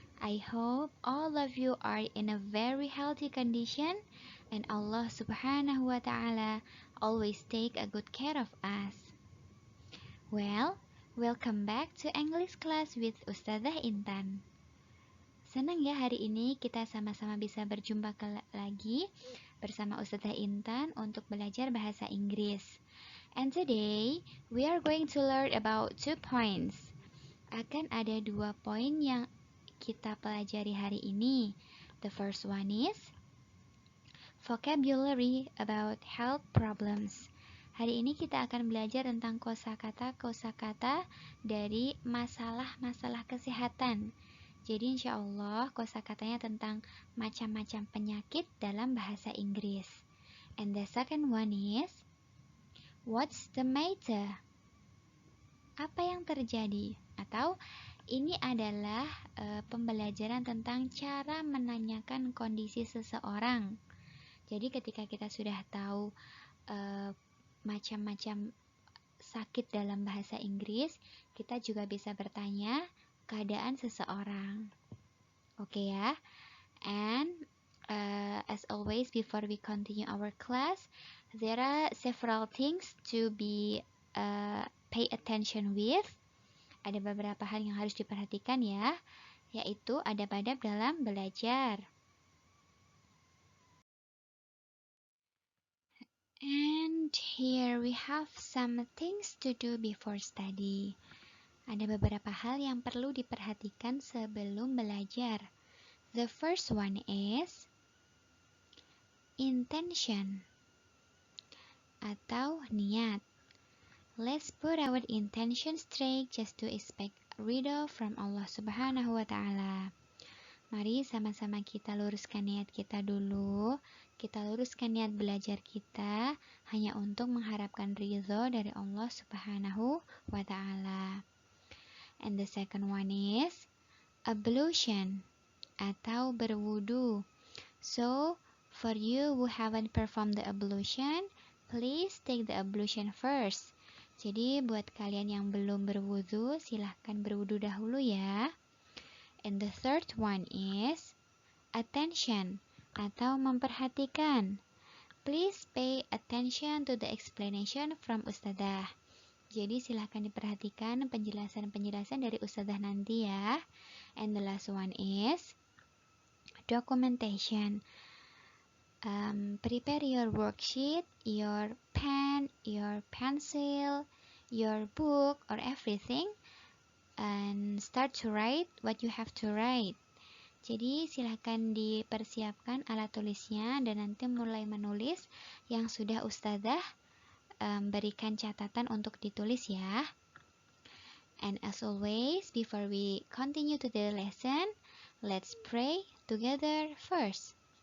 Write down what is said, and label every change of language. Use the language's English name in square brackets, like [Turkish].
[English] I hope all of you are in a very healthy condition and Allah Subhanahu wa ta'ala always take a good care of us. Well, welcome back to English class with Ustazah Intan. [Indonesian] Senang ya hari ini kita sama-sama bisa berjumpa lagi bersama Ustazah Intan untuk belajar bahasa Inggris. [English] And today, we are going to learn about 2 points. [Indonesian] Akan ada 2 poin yang kita pelajari hari ini. [English] The first one is vocabulary about health problems. [Indonesian] Hari ini kita akan belajar tentang kosakata dari masalah-masalah kesehatan. Jadi insya Allah kosakatanya tentang macam-macam penyakit dalam bahasa Inggris. [English] And the second one is, what's the matter? [Indonesian] Apa yang terjadi? Atau ini adalah pembelajaran tentang cara menanyakan kondisi seseorang. Jadi ketika kita sudah tahu macam-macam sakit dalam bahasa Inggris, kita juga bisa bertanya keadaan seseorang. Oke ya. [English] And as always, before we continue our class, there are several things to be pay attention with. [Indonesian] Ada beberapa hal yang harus diperhatikan ya, yaitu adab-adab dalam belajar. [English] And here we have some things to do before study. [Indonesian] Ada beberapa hal yang perlu diperhatikan sebelum belajar. [English] The first one is intention [Indonesian] atau niat. [English] Let's put our intention straight just to expect ridho from Allah Subhanahu wa ta'ala. [Indonesian] Mari sama-sama kita luruskan niat kita dulu. Kita luruskan niat belajar kita hanya untuk mengharapkan ridho dari Allah Subhanahu wa ta'ala. [English] And the second one is ablution [Indonesian] atau berwudu. [English] So, for you who haven't performed the ablution, please take the ablution first. [Indonesian] Jadi buat kalian yang belum berwudu, silahkan berwudu dahulu ya. [English] And the third one is attention [Indonesian] atau memperhatikan. [English] Please pay attention to the explanation from Ustazah. [Indonesian] Jadi silahkan diperhatikan penjelasan-penjelasan dari Ustazah nanti ya. [English] And the last one is documentation. Prepare your worksheet, your pen, your pencil, your book, or everything, and start to write what you have to write. [Indonesian] Jadi silahkan dipersiapkan alat tulisnya dan nanti mulai menulis yang sudah Ustazah berikan catatan untuk ditulis ya. [English] And as always, before we continue to the lesson, let's pray together first.